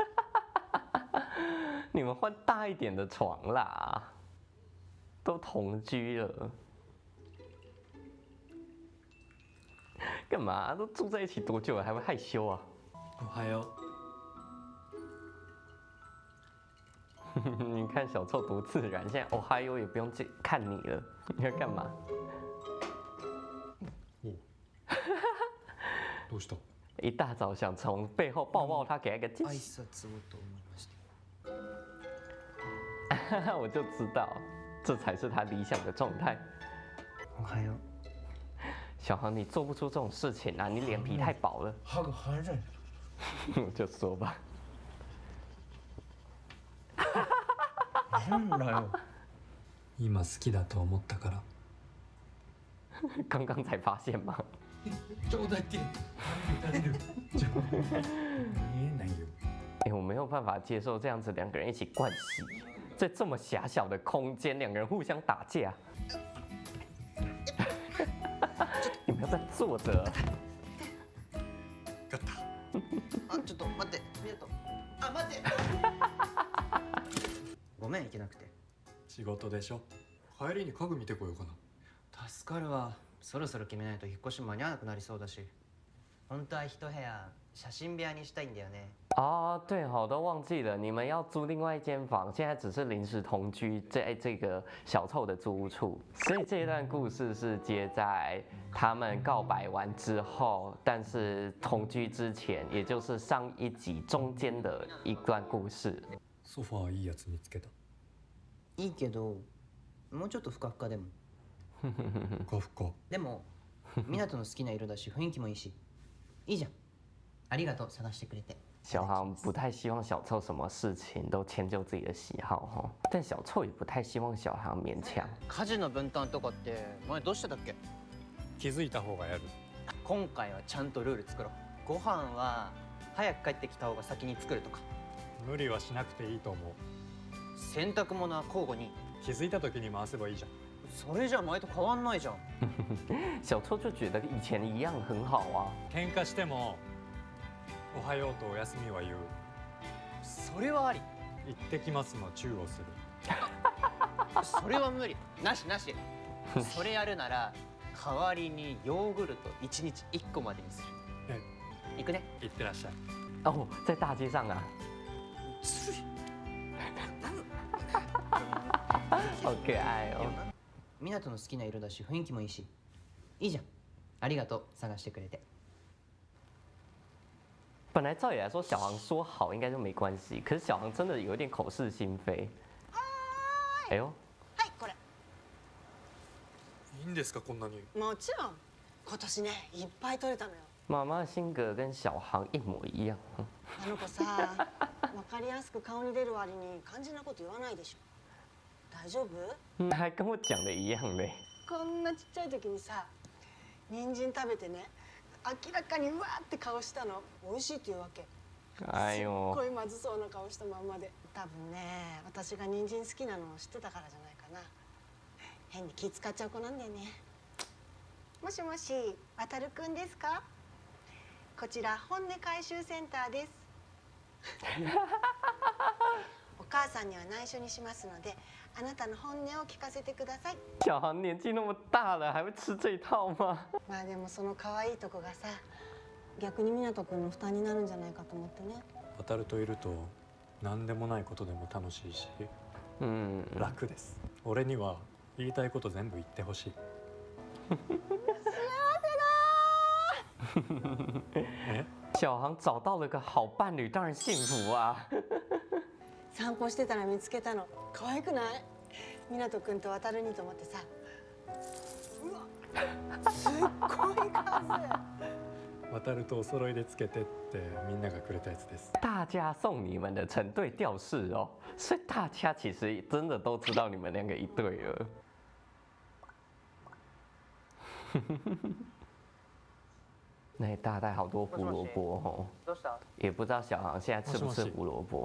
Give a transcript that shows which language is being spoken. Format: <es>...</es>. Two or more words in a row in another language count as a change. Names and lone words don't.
<zh>你们换大一点的床啦，都同居了，干嘛？都住在一起多久了，还会害羞啊？</zh> <ja>おはよ</ja> <zh>你看小凑多自然，现在哦嗨哟也不用看你了，你要干嘛？</zh> <ja>どうした？</ja> <zh>一大早想从背后抱抱他，给他一个惊</zh> <ja>挨</ja> <zh>喜。</zh> <ja>拶をと思いました。</ja> <zh>我就知道，这才是他理想的状态。</zh> <ja>おはよう。</ja> <zh>小航，你做不出这种事情啊！你脸皮太薄了。</zh> <ja>歯が腫れる。</ja> <zh>我就说吧。</zh> <ja>なんだよ。今好きだと思ったから。</ja> <zh>刚刚才发现吗？</zh> <ja>ちょうだいって。垂れる。見えないよ。</ja> <zh>我没有办法接受这样子两个人一起盥洗，在这么狭小的空间，两个人互相打架。你们要不要坐着？ガッタ。</zh> <ja>あ、ちょっと待って。ミヤト。あ、待って。ごめん、行けなくて。仕事でしょ。帰りに家具見てこようかな。助かるわ。そろそろ決めないと引っ越し間に合わなくなりそうだし。本当は一部屋写真部屋にしたいんだよね。</ja> <zh>哦，对哦，都忘记了，你们要租另外一间房，现在只是临时同居，在这个小凑的租屋处。所以这一段故事是接在他们告白完之后，但是同居之前，也就是上一集中间的一段故事。</zh> <ja>ソファーいいやつ見つけた。いいけど、もうちょっとふかふかでも。ふかふか。でも、湊の好きな色だし雰囲気もいいし。いいじゃん。ありがとう、探してくれて。</ja> <zh>小航不太希望小凑什么事情都迁就自己的喜好哈，但小凑也不太希望小航勉強。</zh> <ja>家事の分担とかって前どうしてたっけ？気づいた方がやる。今回はちゃんとルール作ろう。ご飯は早く帰ってきた方が先に作るとか。無理はしなくていいと思う。洗濯物は交互に。気づいた時に回せばいいじゃん。それじゃ前と変わんないじゃん。</ja> <zh>小凑就觉得以前一样很好啊。</zh> <ja>喧嘩してもおはようとおやすみは言う。それはあり。行ってきますのチューをする。それは無理。なしなし。それやるなら代わりにヨーグルト1日1個までにする。行くね。行ってらっしゃい。</ja> <zh>哦，在大街上啊。好可愛哦。</zh> <ja>湊の好きな色だし雰囲気もいいし。いいじゃん。ありがとう、探してくれて。</ja> <zh>本来照理来说，小航说好应该就没关系，可是小航真的有点口是心非。哎呦，</zh> <ja>はい、これ。いいんですかこんなに。もちろん。今年ね、いっぱい取れたのよ。</ja> <zh>妈妈的性格跟小航一模一样。</zh> <ja>あの子さ、わかりやすく顔に出る割に肝心なこと言わないでしょ。大丈夫？</ja> <zh>还跟我讲的一样嘞。</zh> <ja>こんなちっちゃい時にさ、人参食べてね、明らかにうわーって顔したの。美味しいって言うわけ。哎呦すっごいまずそうな顔したまんまで。多分ね、私が人参好きなのを知ってたからじゃないかな。変に気使っちゃう子なんだよね。もしもし、わたるくんですか？こちら本音回収センターです。お母さんには内緒にしますので、 あなたの本音を聞かせてください。</ja> <zh>小航年纪那么大了，还会吃这一套吗？</zh> <ja>まあでもその可愛いとこがさ、逆に湊くんの負担になるんじゃないかと思ってね。渡といると何でもないことでも楽しいし、楽です。俺には言いたいこと全部言ってほしい。</ja> <zh>小航找到了个好伴侣，当然幸福啊！</zh> <ja>散歩してたら見つけたの。可愛くない？湊くんと渡にと思ってさ。うわ、すっごい数。渡とお揃いでつけてってみんながくれたやつです。</ja> <zh>大家送你们的成对吊饰哦，所以大家其实真的都知道你们两个一对了。那大带好多胡萝卜哦，</zh> <ja>どうした？</ja> <zh>也不知道小航现在吃不吃胡萝卜。</zh>